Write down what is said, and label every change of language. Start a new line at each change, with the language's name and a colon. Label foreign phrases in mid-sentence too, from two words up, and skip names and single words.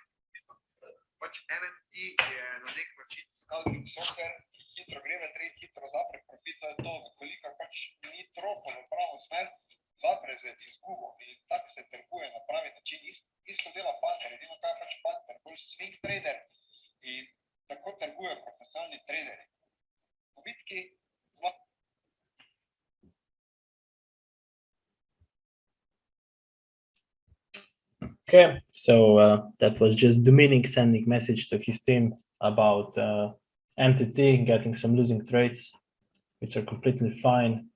Slovenian: Pač MMT je na nek način
English: scouting software,
Slovenian: hitro gre v trade, hitro zapre profit, to je to, koliko pač ni trofo v pravo smer, zapre z izgubo in tako se trguje na pravi način. Isto dela Panther, edino kaj pač Panther, bolj
English: swing trader
Slovenian: in tako trgujejo profesionalni traderi. V bitki
English: Okay, so that was just Dominic sending message to his team about MTT getting some losing trades, which are completely fine.